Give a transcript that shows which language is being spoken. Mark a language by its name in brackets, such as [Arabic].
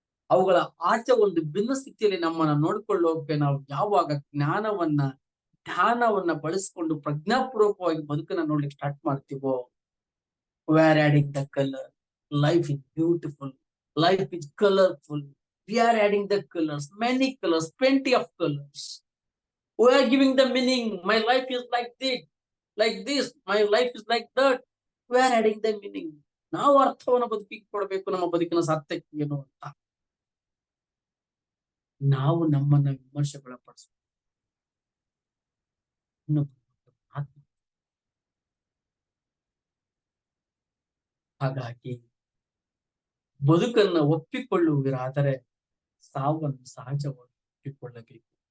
[Kannada] ಅವುಗಳ ಆಚೆ ಒಂದು ಭಿನ್ನ ಸ್ಥಿತಿಯಲ್ಲಿ ನಮ್ಮನ್ನ ನೋಡ್ಕೊಳ್ಳೋಕೆ ನಾವು ಯಾವಾಗ ಧ್ಯಾನವನ್ನ ಬಳಸಿಕೊಂಡು ಪ್ರಜ್ಞಾಪೂರ್ವಕವಾಗಿ ಬದುಕನ್ನ ನೋಡ್ಲಿಕ್ಕೆ ಸ್ಟಾರ್ಟ್ ಮಾಡ್ತೀವೋ, [English] we are adding the color. Life is beautiful. Life is colorful. We are adding the colors, many colors, plenty of colors. We are giving the meaning. My life is like this. My life is like that. We are adding the meaning. [Kannada] ನಾವು ಅರ್ಥವನ್ನು ಬದುಕಿಗೆ ಕೊಡಬೇಕು, ನಮ್ಮ ಬದುಕಿನ ಸಾರ್ಥಕ್ಯ ಏನು ಅಂತ ನಾವು ನಮ್ಮನ್ನ ವಿಮರ್ಶೆಗೊಳಪಡಿಸಬೇಕು. ಹಾಗಾಗಿ ಬದುಕನ್ನು ಒಪ್ಪಿಕೊಳ್ಳುವಿರಾದರೆ ಸಾವನ್ನು ಸಹಜವಾಗಿ ಒಪ್ಪಿಕೊಳ್ಳಬೇಕು.